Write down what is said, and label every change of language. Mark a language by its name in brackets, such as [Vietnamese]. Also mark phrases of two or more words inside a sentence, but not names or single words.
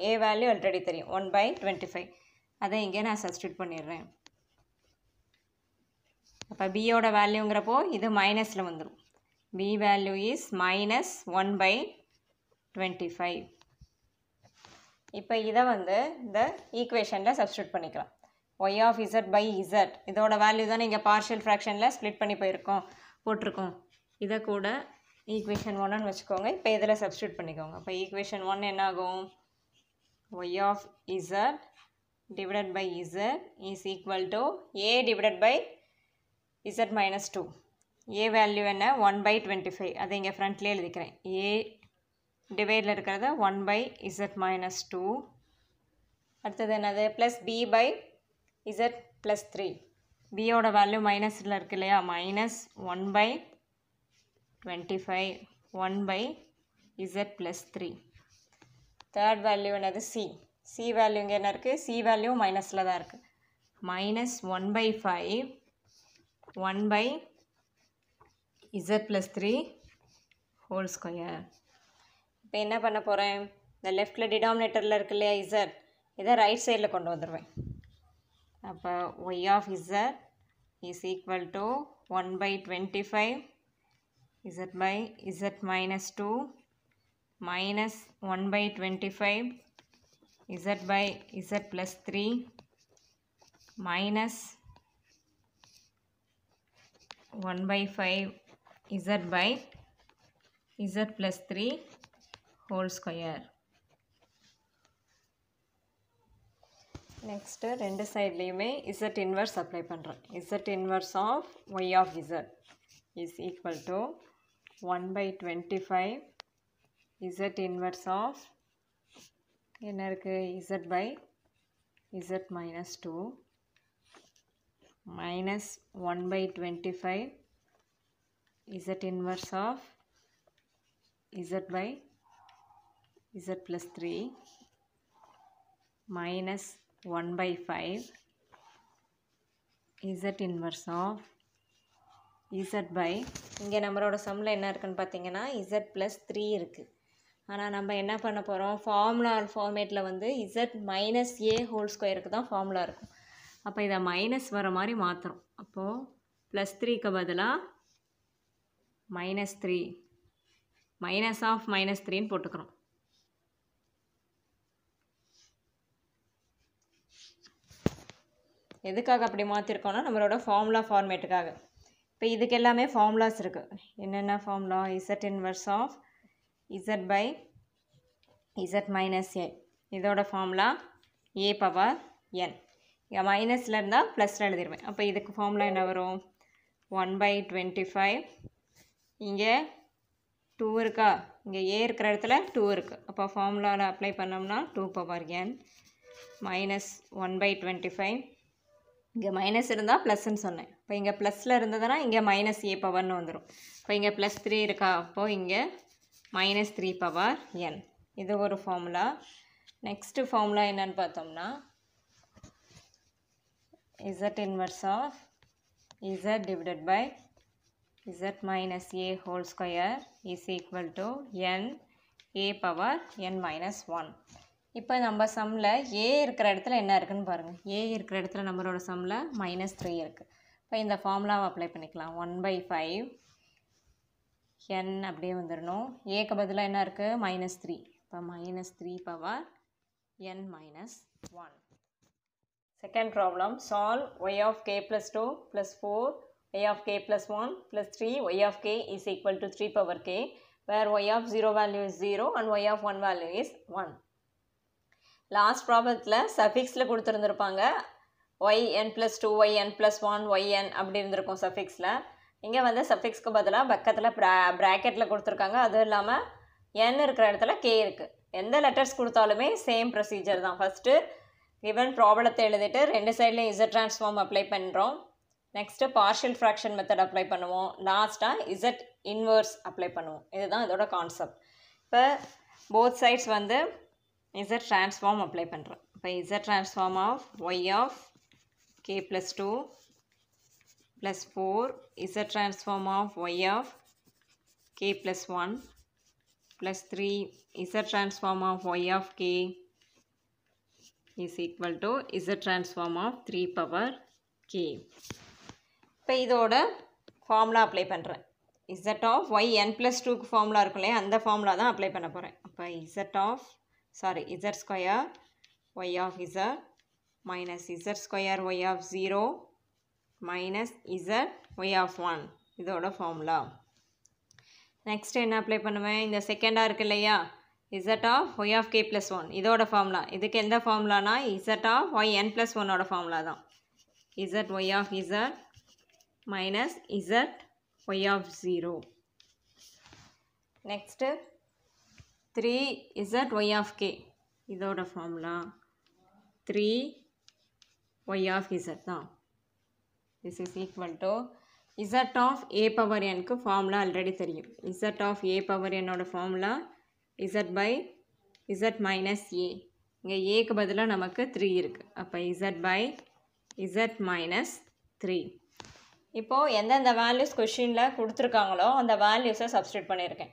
[English] a value already [Tamil] தெரியும், 1/25. அதை இங்கே நான் சப்ஸ்டியூட் பண்ணிடுறேன். அப்போ பியோட வேல்யூங்கிறப்போ இது மைனஸில் வந்துடும். [English] b value is -1/25. [Tamil] இப்போ இதை வந்து இந்த ஈக்குவேஷனில் சப்ஸ்டியூட் பண்ணிக்கலாம். [English] y of z by z [Tamil] இதோட வேல்யூ தான் இங்கே [English] partial fraction [Tamil] ஸ்ப்ளிட் பண்ணி போட்டிருக்கோம். இதை கூட ஈக்குவேஷன் 1ன்னு வச்சுக்கோங்க. இப்போ இதில் சப்ஸ்டியூட் பண்ணிக்கோங்க. அப்போ ஈக்குவேஷன் 1 என்ன ஆகும்? [English] y of z divided by z is equal to a divided by z minus 2. [Tamil] a வேல்யூ என்ன? 1 by 25. அதை இங்கே ஃப்ரண்ட்லேயே எழுதிக்கிறேன். a டிவைடில் இருக்கிறத [English] 1 by z minus 2. [Tamil] அடுத்தது என்னது? [English] plus b by z plus 3. [Tamil] b ஓட வேல்யூ மைனஸில் இருக்கு இல்லையா? [English] minus 1 by 25 1 by z plus 3. third value [Tamil] என்னது? [English] c value [Tamil] இங்கே என்ன இருக்குது? [English] c value [Tamil] மைனஸில் தான் இருக்குது. [English] minus 1 by 5 1 by z plus 3 whole square. [Tamil] இப்போ என்ன பண்ண போகிறேன்? இந்த லெஃப்டில் டினாமினேட்டரில் இருக்கு இல்லையா z, இதை [English] right side [Tamil] கொண்டு வந்துடுவேன். [English] அப்போ y of z is equal to 1 by 25 z by z minus 2 minus 1 by 25 z by z plus 3 minus 1 by 5 z by z plus 3 whole square. [Tamil] Next ரெண்டு சைட்லேயுமே [English] z inverse apply [Tamil] பண்ணுறேன். [English] z inverse of y of z is equal to 1 by 25 z inverse of [Tamil] என்ன இருக்குது? [English] z by z minus 2 minus 1 by 25 z inverse of z by z plus 3 minus 1 by 5 z inverse of z by [Tamil] இங்கே நம்மளோட சம்மில் என்ன இருக்குன்னு பார்த்தீங்கன்னா [English] z plus 3 இருக்குது. [Tamil] ஆனால் நம்ம என்ன பண்ண போகிறோம்? [English] formula format [Tamil] வந்து [English] z minus a whole square [Tamil] தான் ஃபார்முலா இருக்கும். அப்போ இதை மைனஸ் வர மாதிரி மாற்றுறோம். அப்போது ப்ளஸ் 3க்கு பதிலாக [English] minus 3 minus of minus 3 [Tamil] போட்டுக்கிறோம். எதுக்காக அப்படி மாற்றிருக்கோன்னா நம்மளோட [English] formula format. [Tamil] இப்போ இதுக்கு எல்லாமே ஃபார்முலாஸ் இருக்குது. [English] என்னென்ன ஃபார்முலா? z inverse of z by z minus a. [Tamil] இதோட ஃபார்முலா [English] a power n. [Tamil] இங்கே மைனஸில் இருந்தால் ப்ளஸில் எழுதிடுவேன். அப்போ இதுக்கு ஃபார்முலா என்ன வரும்? 1 by 25. இங்கே 2 இருக்கா? இங்கே a இருக்கிற இடத்துல 2 இருக்குது. அப்போ ஃபார்முலாவில் அப்ளை பண்ணோம்னா [English] 2 power n minus 1 by 25. [Tamil] இங்கே மைனஸ் இருந்தால் ப்ளஸ்ன்னு சொன்னேன். இப்போ இங்கே ப்ளஸில் இருந்ததுன்னா இங்கே [English] minus a power [Tamil] வந்துடும். இப்போ இங்கே ப்ளஸ் 3 இருக்கா? அப்போது இங்கே [English] minus 3 power n. [Tamil] இது ஒரு [English] ஃபார்முலா. next formula [Tamil] என்னன்னு பார்த்தோம்னா [English] z inverse of z divided by z minus a whole square is equal to n a power n minus 1. [Tamil] இப்போ நம்ம சம்மில் a இருக்கிற இடத்துல என்ன இருக்குதுன்னு பாருங்கள். a இருக்கிற இடத்துல நம்மளோட சம்மில் மைனஸ் 3 இருக்குது. இப்போ இந்த ஃபார்முலாவை அப்ளை பண்ணிக்கலாம். 1 by 5 n அப்படியே வந்துடணும். ஏக்கு பதிலாக என்ன இருக்குது? மைனஸ் 3. இப்போ [English] minus 3 power n minus 1. second problem. சால்வ் y of k plus 2 plus 4 y of k plus 1 plus 3 y of k is equal to 3 power k where y of 0 value is 0 and y of 1 value is 1. last problem [Tamil] சஃபிக்ஸில் கொடுத்துருந்துருப்பாங்க. [English] yn plus 2 yn plus 1 yn [Tamil] அப்படி இருந்திருக்கும் சஃபிக்ஸில். இங்கே வந்து சஃபிக்ஸ்க்கு பதிலாக பக்கத்தில் ப்ராக்கெட்டில் கொடுத்துருக்காங்க. அதுவும் இல்லாமல் n இருக்கிற இடத்துல k இருக்குது. எந்த லெட்டர்ஸ் கொடுத்தாலுமே [English] same procedure [Tamil] தான். [English] first given problem [Tamil] எழுதிட்டு ரெண்டு சைட்லேயும் [English] z transform apply [Tamil] பண்ணுறோம். [English] next partial fraction method apply [Tamil] பண்ணுவோம். லாஸ்ட்டாக [English] z inverse apply [Tamil] பண்ணுவோம். இதுதான் இதோட கான்செப்ட். இப்போ [English] both sides [Tamil] வந்து [English] z transform apply [Tamil] பண்ணுறோம். [English] இப்போ z transform of y of k plus 2 plus 4 z transform of y of k plus 1 plus 3 z transform of y of k is equal to z transform of 3 power k. [Tamil] இப்போ இதோட ஃபார்முலா அப்ளை பண்ணுறேன். [English] z of y n plus 2க்கு [Tamil] ஃபார்முலா இருக்கும் இல்லையா? அந்த ஃபார்முலா தான் அப்ளை பண்ண போகிறேன். [English] அப்போ z square y of z minus z square y of 0 minus z y of 1 இதோட ஃபார்முலா. [Tamil] நெக்ஸ்ட் என்ன அப்ளை பண்ணுவேன், இந்த செகண்டாக இருக்கு இல்லையா, [English] z of y of k + 1 [Tamil] இதோட ஃபார்முலா. இதுக்கு எந்த ஃபார்முலானா [English] z of y n + 1 [Tamil] ஃபார்முலா தான். [English] z y of z minus z y of 0. [Tamil] நெக்ஸ்ட்டு [English] 3z y of k [Tamil] இதோட ஃபார்முலா [English] 3y of z [Tamil] தான். [English] This is equal to z of a power n formula already தெரியும். z of a power n formula z by z minus a. [Tamil] இங்கே ஏக்கு பதிலாக நமக்கு 3 இருக்குது. அப்போ [English] z by z minus 3. [Tamil] இப்போது எந்தெந்த [English] values question [Tamil] கொடுத்துருக்காங்களோ அந்த வேல்யூஸை சப்ஸ்டியூட் பண்ணியிருக்கேன்.